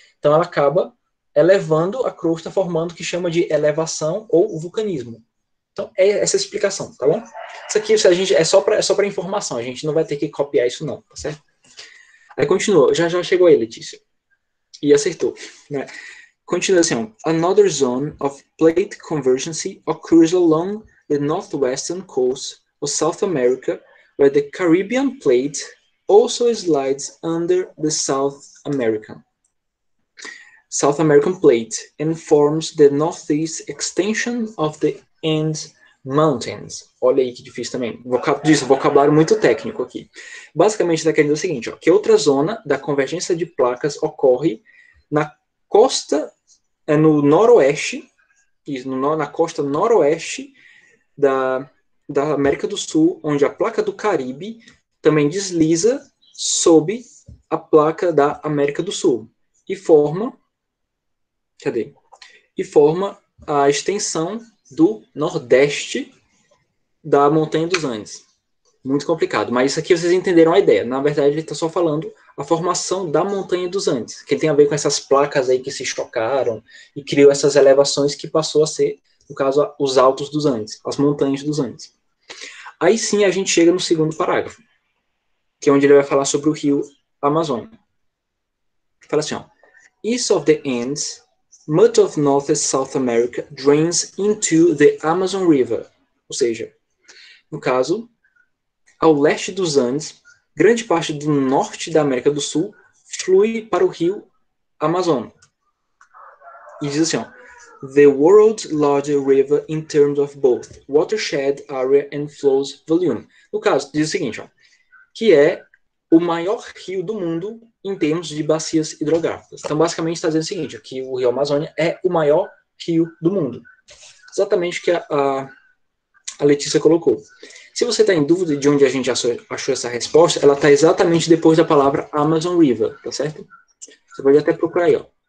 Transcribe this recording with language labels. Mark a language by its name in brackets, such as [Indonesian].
[Portuguese] Então ela acaba elevando a crosta, formando o que chama de elevação ou vulcanismo. Então é essa a explicação, tá bom? Isso aqui a gente, é só para informação, a gente não vai ter que copiar isso não, tá certo? Aí continua, já chegou aí, Letícia. E acertou, né? Continua assim, [English] another zone of plate convergence occurs along the northwestern coast of South America, where the Caribbean plate also slides under the South American plate and forms the northeast extension of the Andes Mountains. [Portuguese] Olha aí que difícil também. Vocabulário muito técnico aqui. Basicamente está querendo dizer o seguinte, ó, que outra zona da convergência de placas ocorre na costa, no noroeste, na costa noroeste da América do Sul, onde a placa do Caribe também desliza sob a placa da América do Sul e forma a extensão do nordeste da Montanha dos Andes. Muito complicado, mas isso aqui vocês entenderam a ideia. Na verdade, ele está só falando a formação da Montanha dos Andes, que tem a ver com essas placas aí que se chocaram e criou essas elevações que passou a ser, no caso, os altos dos Andes, as montanhas dos Andes. Aí sim a gente chega no segundo parágrafo, que é onde ele vai falar sobre o rio Amazonas. Fala assim, ó. [English] East of the Andes, much of North and South America drains into the Amazon River. [Portuguese] Ou seja, no caso, ao leste dos Andes, grande parte do norte da América do Sul flui para o rio Amazonas. E diz assim, ó, [English] the world's largest river in terms of both watershed area and flows volume. [Portuguese] No caso, diz o seguinte, ó, que é o maior rio do mundo em termos de bacias hidrográficas. Então, basicamente, está dizendo o seguinte, ó, que o rio Amazônia é o maior rio do mundo. Exatamente o que a Letícia colocou. Se você está em dúvida de onde a gente achou essa resposta, ela está exatamente depois da palavra Amazon River, tá certo? Você pode até procurar aí, ó.